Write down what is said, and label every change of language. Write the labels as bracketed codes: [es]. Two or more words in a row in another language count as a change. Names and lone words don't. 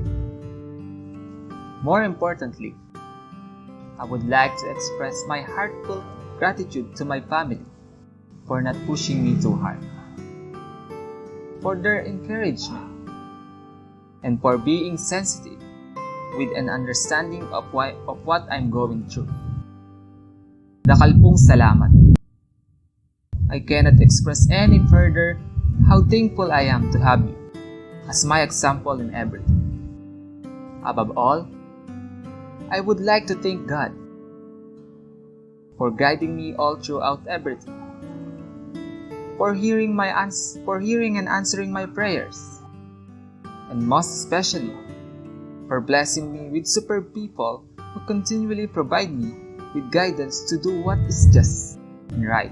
[en] More importantly, I would like to express my heartfelt gratitude to my family for not pushing me too hard, for their encouragement, and for being sensitive with an understanding of what I'm going through. [pam] Dakal pong salamat. [en] I cannot express any further how thankful I am to have you as my example in everything. Above all, I would like to thank God for guiding me all throughout everything, for hearing and answering my prayers, and most especially for blessing me with superb people who continually provide me with guidance to do what is just and right.